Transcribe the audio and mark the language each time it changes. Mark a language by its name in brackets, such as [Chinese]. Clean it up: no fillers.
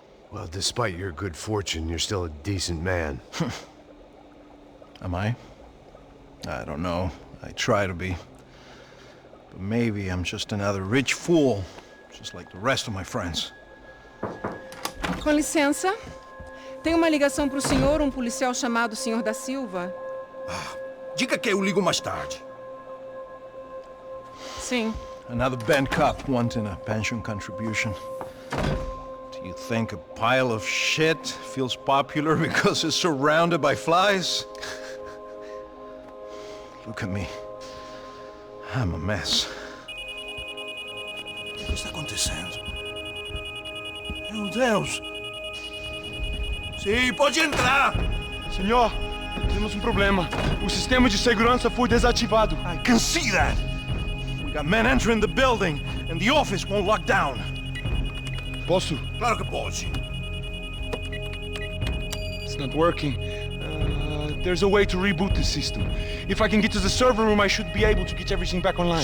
[English] Well, despite your good fortune, you're still a decent man. Am I? I don't know. I try to be. But maybe I'm just another rich fool, just like the rest of my friends. [Portuguese] Com licença. Tem uma ligação pro senhor, um policial chamado Sr. da Silva? Diga que eu ligo mais tarde. Sim. [English] Another bent cop wanting a pension contribution. Do you think a pile of shit feels popular because it's surrounded by flies? Look at me. I'm a mess. [Portuguese] O que está acontecendo? Meu Deus! Sim, pode entrar! Senhor, temos um problema. O sistema de segurança foi desativado. [English] I can see that! We got men entering the building, and the office won't lock down. [Portuguese] Posso? Claro que pode. [English] It's not working. There's a way to reboot the system. If I can get to the server room, I should be able to get everything back online.